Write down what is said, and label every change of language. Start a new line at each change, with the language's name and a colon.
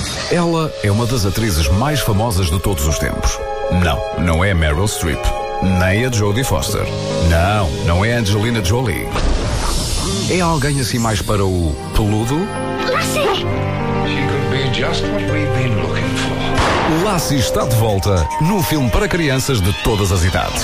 Portuguese: Ela é uma das atrizes mais famosas de todos os tempos. Não, não é a Meryl Streep. Nem a Jodie Foster. Não, não é a Angelina Jolie. É alguém assim mais para o peludo? Lassie!
English: She could be just what we've been looking for.
Portuguese: Lassie está de volta num filme para crianças de todas as idades.